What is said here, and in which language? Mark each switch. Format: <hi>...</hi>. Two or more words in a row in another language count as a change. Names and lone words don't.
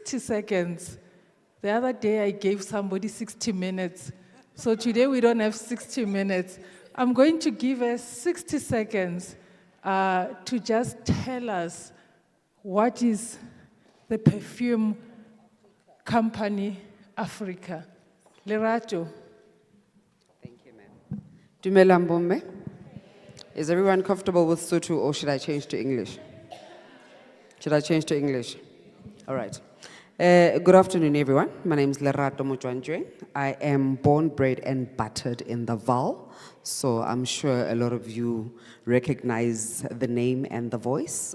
<en>The other day I gave somebody 60 minutes. So today we don't have 60 minutes. I'm going to give us 60 seconds to just tell us what is the perfume company Africa. Lerato.</en> <st>Dumelang bomme.</st> <en>Is everyone comfortable with Sotho or should I change to English? Should I change to English? All right. Good afternoon, everyone. My name is Lerato Mojwanjwe. I am born, bred, and buttered in the Val. So I'm sure a lot of you recognize the name and the voice.</en>